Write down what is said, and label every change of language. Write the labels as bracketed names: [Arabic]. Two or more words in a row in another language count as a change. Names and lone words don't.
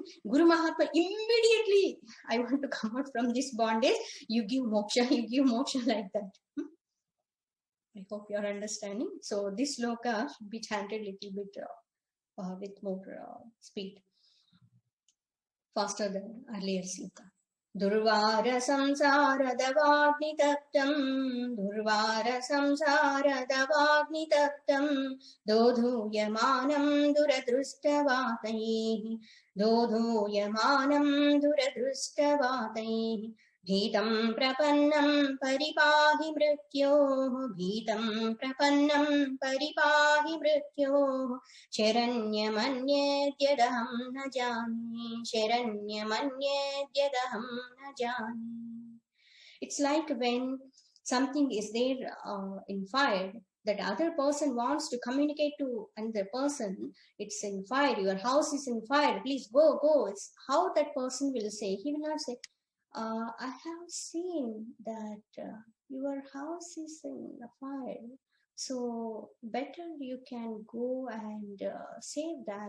[English] Guru Mahatma immediately, I want to come out from this bondage. You give moksha like that. I hope you are understanding. So this sloka should be chanted a little bit with more speed, faster than earlier sloka. [Sanskrit] Durvara samsara davagni taptam, Durvara samsara davagni taptam, Dodhuyamanam duradrustavataih, Dodhuyamanam duradrustavataih, Bhitam prapannam paripahi mrityoh, Bhitam prapannam paripahi mrityoh, Sharanyamanyedhyadaham na jani, Sharanyamanyedhyadaham na jani. [English] It's like when something is there in fire, that other person wants to communicate to another person, it's in fire, your house is in fire, please go. It's how that person will say. He will not say, I have seen that your house is in fire, so better you can go and save that.